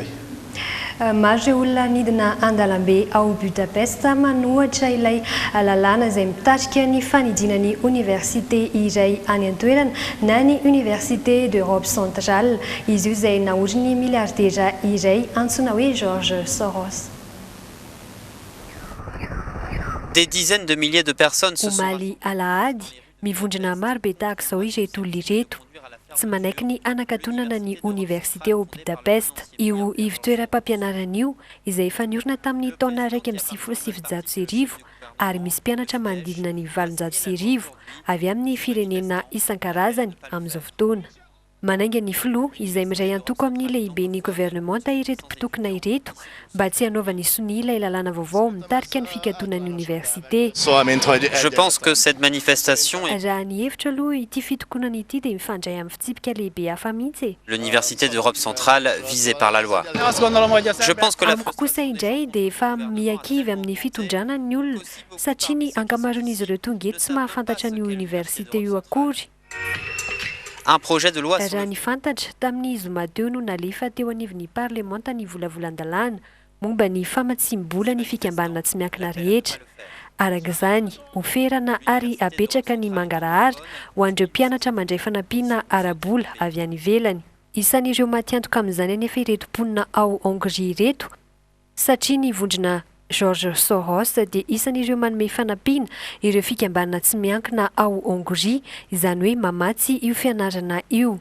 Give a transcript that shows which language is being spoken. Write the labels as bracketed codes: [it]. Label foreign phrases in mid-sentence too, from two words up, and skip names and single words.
[mg] maro ireo olona nidina andalambe ao Budapest manohatra ilay lalàna izay mitarika ny fanidinany université iray any an-toerana na ny [fr] université d'Europe centrale [mg] izy io izay naoriny ny miliardera iray antsoina hoe George Soros. [fr] Des dizaines de milliers de personnes se sont [mg] omaly alahady mivondrona maro be tahaka izao ireto olona ireto tsy manaiky ny anakatonana ny université ao Budapest io ivitoeram-pampianarana io izay efa niorina tamin'ny taona 1970 ary misy mpianatra manodidina ny 700 avy amin'ny firenena isan-karazany amin'izao fotoana manainga ny filoha izay miray antoko amin'ny lehiben'ny gouvernemanta ireto mpitokona ireto mba tsy hanaovany soni ilay lalàna vaovao mitarika ny fikatonan'ny université. [fr] Je pense que cette manifestation [mg] raha ny hevitra aloha ity fitokonana ity dia mifandray amin'ny fitsipika lehibe hafa mihitsy [fr] l'université d'Europe centrale visée par la loi. Je pense que la [mg] amiko kosa indray dia efa miakivy amin'ny fitondrana ny olona satria ny ankamaroan'izy ireo tonga eto tsy mahafantatra ny université io akory. [fr] Un projet de loi [mg] raha ny fantatra tamin'ny zoma teo no nalefa teo anivon'ny parlemanta ny volavolan-dalàna momba ny famatsim-bola ny fikambanana tsy miankina rehetra araka izany oferana ary apetraka ny mangarahara ho an'ireo mpianatra mandray fanampiana ara-bola avy any ivelany isan'ireo matiantoka amin'izany anefa ireto mponina ao Hongrie ireto satria ny vondrona George Soros dia isan'ireo manome fanampiana ireo fikambanana tsy miankina ao Hongrie izany hoe mamatsy io fianarana io.